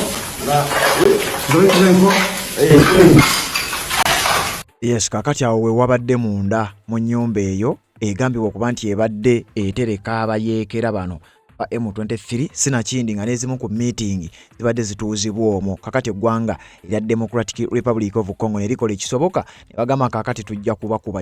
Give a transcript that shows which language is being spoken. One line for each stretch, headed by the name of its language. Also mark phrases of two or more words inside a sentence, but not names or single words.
French: Là. Oui. Vous avez trouvé un corps? Oui.
Ganda: Yes, kakati awo we wabadde munda mu nnyumba eyo egambibwa okuba nti ebadde etereka abayeekera bano ba M23 sinakindi nga n'ezimu ku meeting zibadde zituuzibwa omwo. Kakati eggwanga erya Democratic Republic of Congo ne likola ekisoboka ne bagamba kakati tujja kubakuba.